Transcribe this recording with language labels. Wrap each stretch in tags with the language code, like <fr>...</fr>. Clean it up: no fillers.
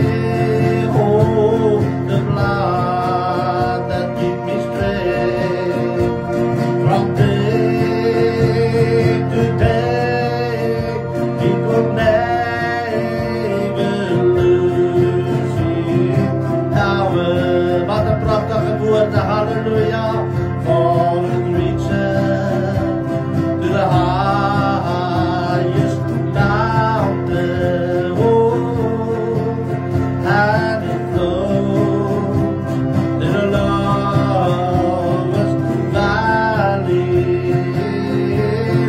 <en>Oh, the blood that keep me straight from day to day, it will never lose its power.</en> <nl>Wat een prachtige woorden, halleluja.</nl> <en>For it reaches to the highest mountain, oh, and it flows to the lowest valley.</en>